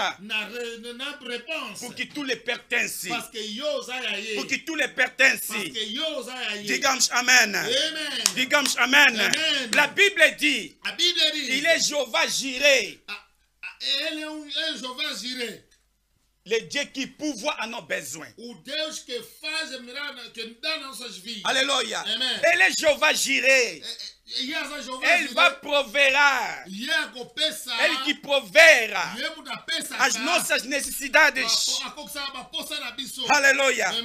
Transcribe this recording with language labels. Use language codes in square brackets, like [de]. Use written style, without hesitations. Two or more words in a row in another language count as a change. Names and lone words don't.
[pt] Porque tu lhe pertences. Porque tu lhe pertences. Digamos Amen. Digamos Amen. [fr] La Bible dit, il est Jéhovah Jireh. [pt] Ele é Jeová Jireh. [fr] Le Dieu qui pourvoit à nos besoins. [pt] O Deus que faz que dá nossas vidas. [fr] Alléluia. Amen. [pt] Ele é Jéhovah Jireh. Ele vai proverá. Ele que proverá as nossas necessidades. Aleluia.